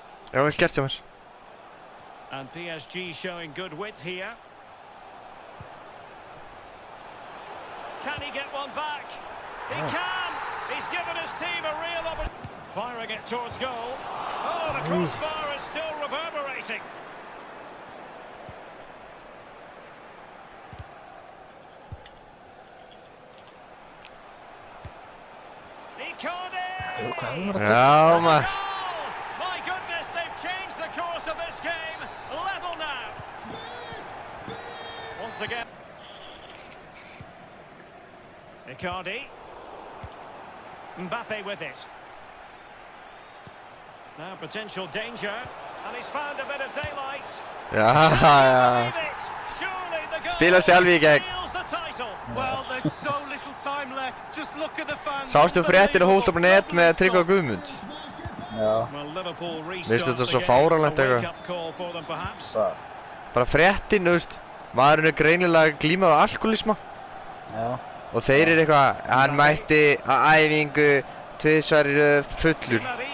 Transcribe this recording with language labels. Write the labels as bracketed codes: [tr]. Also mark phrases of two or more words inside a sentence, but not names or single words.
[is] Já, vel gert hjá mér. [en] And PSG showing good width here. Can he get one back? He can! He's given his team a real opportunity. Firing it towards goal. Oh, the crossbar is still reverberating. Icardi! [is] Já, maður. [en] My goodness, they've changed the course of this game. Level now. Once again. Icardi. Mbappe with it. Now potential danger, and he's found a bit of daylight. [is] Já. Spila sjálf í gegn. [en] Well, there's so little time left. Just look at the fans. [is] Sástu fréttina Hólta.net með Tryggva Guðmund? Já. Veistu þetta svo fáránlegt eitthvað? Bara fréttin, þú veist, maðurinn greinilega glíma af alkoholisma. Já. Og þeir eitthvað, hann mætti að æfingu tvisvar fullur.